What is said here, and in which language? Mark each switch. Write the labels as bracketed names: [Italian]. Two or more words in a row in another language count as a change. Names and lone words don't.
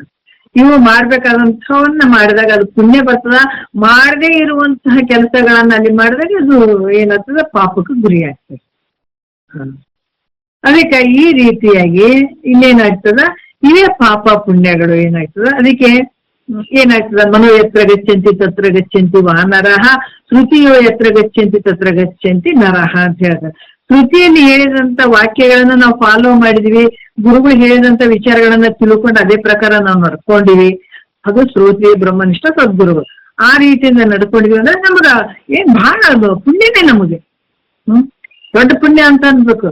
[Kannada] ಇವು ಮಾಡ್ಬೇಕಾದಂಥವನ್ನ ಮಾಡಿದಾಗ ಅದು ಪುಣ್ಯ ಬರ್ತದ. ಮಾಡದೇ ಇರುವಂತಹ ಕೆಲಸಗಳನ್ನ ಅಲ್ಲಿ ಮಾಡಿದಾಗ ಅದು ಏನಾಗ್ತದ, ಪಾಪಕ್ಕೆ ಗುರಿ ಆಗ್ತದೆ. ಅದಕ್ಕೆ ಈ ರೀತಿಯಾಗಿ ಇನ್ನೇನಾಗ್ತದ, ಇವೇ ಪಾಪ ಪುಣ್ಯಗಳು ಏನಾಗ್ತದ. ಅದಕ್ಕೆ ಏನಾಗ್ತದ, [Sanskrit] ಮನೋ ಯತ್ರ ಗಚ್ಚಂತಿ ತತ್ರ ಗಚ್ಚಂತಿ ವಾನರಹ, ಶ್ರುತಿಯೋ ಯತ್ರ ಗಚ್ಚಂತಿ ತತ್ರ ಗಚ್ಚಂತಿ ನರಹ [Kannada] ಅಂತ ಹೇಳ್ತಾರೆ. ಶ್ರುತಿಯಲ್ಲಿ ಹೇಳಿದಂತ ವಾಕ್ಯಗಳನ್ನ ನಾವು ಫಾಲೋ ಮಾಡಿದೀವಿ, ಗುರುಗಳು ಹೇಳಿದಂತ ವಿಚಾರಗಳನ್ನ ತಿಳ್ಕೊಂಡು ಅದೇ ಪ್ರಕಾರ ನಾವು ನಡ್ಕೊಂಡಿವಿ, ಅದು ಶ್ರೋತ್ರಿಯ ಬ್ರಹ್ಮನಿಷ್ಠ ಸದ್ಗುರುಗಳು. ಆ ರೀತಿಯಿಂದ ನಡ್ಕೊಂಡಿದೀವಿ ಅಂದ್ರೆ ನಮಗ ಏನ್ ಬಹಳ ಅದು ಪುಣ್ಯನೇ, ನಮಗೆ ದೊಡ್ಡ ಪುಣ್ಯ ಅಂತ ಅನ್ಬೇಕು.